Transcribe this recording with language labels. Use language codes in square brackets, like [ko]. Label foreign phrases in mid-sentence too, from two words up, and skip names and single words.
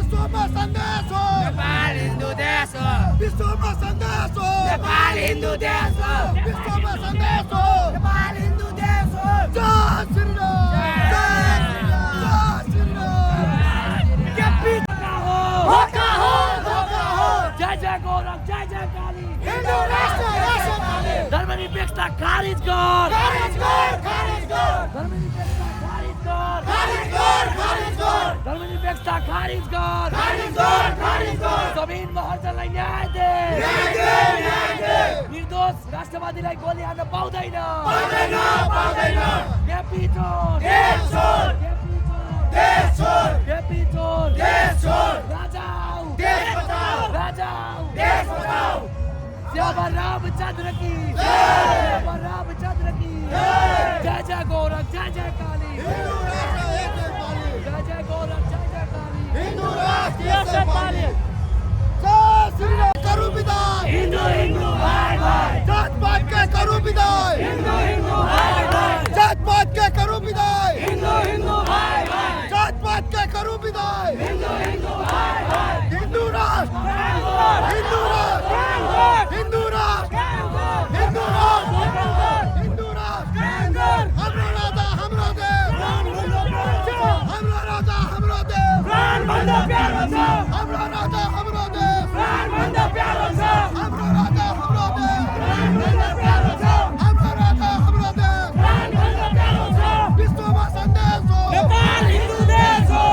[ne] विश्वमा सन्देश हो नेपाल हिन्दू देश हो विश्वमा सन्देश हो नेपाल हिन्दू देश हो विश्वमा सन्देश हो नेपाल हिन्दू देश हो [hi] जय श्री राम जय श्री राम [ne] केपी धोखा हो जय जय गौरव जय जय काली हिन्दू राष्ट्र काली धर्मनिरपेक्षता खारिज कर धर्मनिरपेक्षता खारिज कर जमीन महर्जनलाई न्याय दे निर्दोष राष्ट्रवादीलाई गोली हान्न पाउँदैन केपी चोर राजा आऊ [hi] श्यामा रामचंद्र की जय [ne] जय गौरव जय जय काली हिन्दू राष्ट्र एक नेपाली जय जय गौरव जय जय काली हिन्दू राष्ट्र एक नेपाली [hi] जय श्री राम करू विदाई [ne] हिन्दू भाई [hi] जात पात के करू विदाई [ne] हिन्दू भाई [hi] जात पात के करू विदाई [ne] हिन्दू भाई [hi] जात पात के करू विदाई [ne] हिन्दू भाई हिन्दू राष्ट्र हिन्दू राष्ट्र हिन्दू राष्ट्र हिन्दू राष्ट्र हिन्दू राष्ट्र हाम्रो राजा हाम्रो देश हाम्रो राजा हाम्रो देश हाम्रो राजा हाम्रो देश हाम्रो राजा हाम्रो देश हाम्रो राजा हाम्रो देश विश्वमा सन्देश हो नेपाल हिन्दू देश हो